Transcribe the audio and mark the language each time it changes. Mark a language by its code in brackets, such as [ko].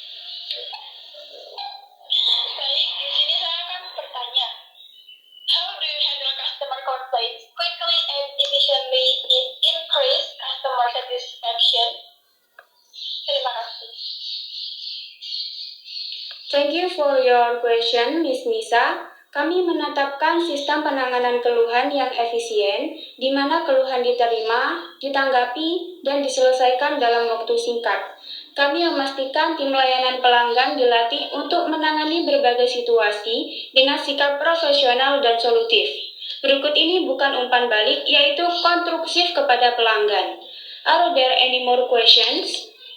[id] Baik, di sini saya akan bertanya. [en] How do you handle customer complaints quickly and efficiently in increase customer satisfaction? [id] Terima kasih. [en] Thank you for your question, [id] Miss Nisa. Kami menetapkan sistem penanganan keluhan yang efisien, di mana keluhan diterima, ditanggapi, dan diselesaikan dalam waktu singkat. Kami memastikan tim layanan pelanggan dilatih untuk menangani berbagai situasi dengan sikap profesional dan solutif. Berikut ini bukan umpan balik, yaitu konstruksif kepada pelanggan. [en] Are there any more questions?